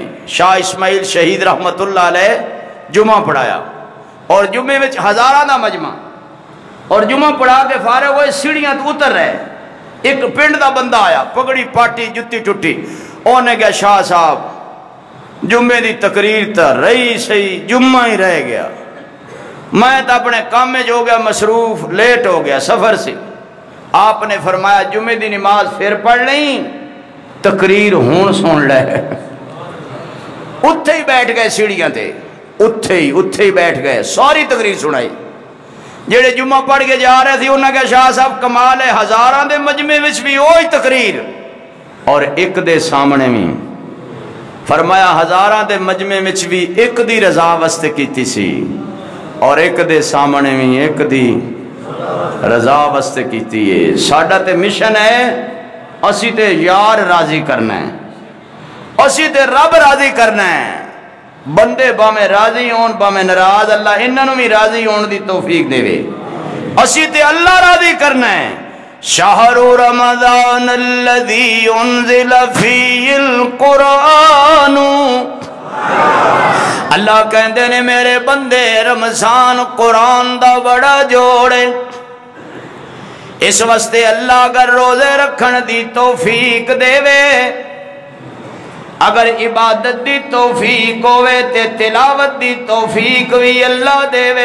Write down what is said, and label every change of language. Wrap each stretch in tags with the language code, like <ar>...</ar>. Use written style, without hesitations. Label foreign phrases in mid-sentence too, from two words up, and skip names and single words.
<pa>شاہ اسماعیل شہید رحمت اللہ علیہ جمعہ پڑھایا، اور جمعے میں 1000 دا مجمع، اور جمعہ پڑھا کے فارغ ہوئے سیڑھیاں تو اتر رہے، ایک پنڈ دا بندہ آیا پگڑی پاٹی جتی ٹوٹی، انہوں نے کہا شاہ صاحب جمعے دی تقریر تا رہی صحیح، جمعہ ہی رہ گیا،</pa> <ur>میں تا اپنے کام میں جو گیا مصروف لیٹ ہو گیا سفر سے۔</ur> <pa>آپ نے فرمایا جمعے دی نماز پھر پڑھ لیں، تقریر ہون سن لے، اتھے ہی بیٹھ گئے سیڑھیاں تے، اتھے ہی بیٹھ گئے، ساری تقریر سنائی۔ جیڑے جمعہ پڑھ کے جا رہے تھے</pa> <ur>انہوں نے کہا شاہ صاحب کمال ہے،</ur> <pa>1000 دے مجمع وچ بھی وہی تقریر، اور ایک دے سامنے بھی فرمایا 1000 دے مجمع وچ بھی ایک دی رضا واسطے کیتی سی، اور ایک دے سامنے بھی ایک دی رضا واسطے کیتی ہے۔ ساڈا تے مشن ہے اسی تے یار راضی کرنا ہے، اسی تے رب راضی کرنا ہے، بندے باویں راضی ہون باویں ناراض، اللہ انہاں بھی راضی ہون دی توفیق دے وے، اسی تے اللہ راضی کرنا ہے۔</pa> <ar>شہر رمضان الذی انزل فیہ القرآن</ar> <pa>اللہ کہندے نے میرے بندے رمضان قرآن دا بڑا جوڑے، اس واسطے اللہ اگر روزے رکھن دی توفیق دے وے، اگر عبادت دی توفیق ہوئے تے تلاوت دی توفیق بھی اللہ دے وے۔</pa>